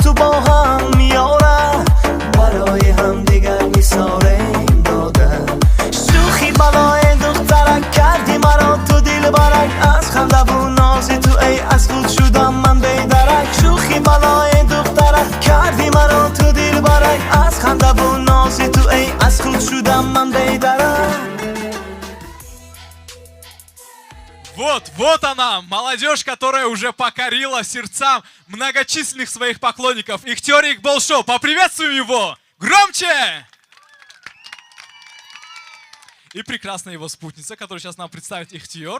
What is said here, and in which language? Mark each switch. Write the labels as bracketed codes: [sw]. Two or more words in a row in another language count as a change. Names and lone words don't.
[tg] تو با هم یاره برای هم دیگر میسارم داده شوخی بلای دخترک کردی مرا تو دل برک از خنده و نازی تو ای از خود شدم من بیدرک شوخی بلای دخترک کردی مرا تو دل برک از خنده و نازی تو ای از خود شدم من بیدرک. [ru] Вот она, молодежь, которая уже покорила сердца многочисленных своих поклонников. Ихтиор Игбол-Шоу, поприветствуем его! Громче! И прекрасная его спутница, которую сейчас нам представит Ихтиор.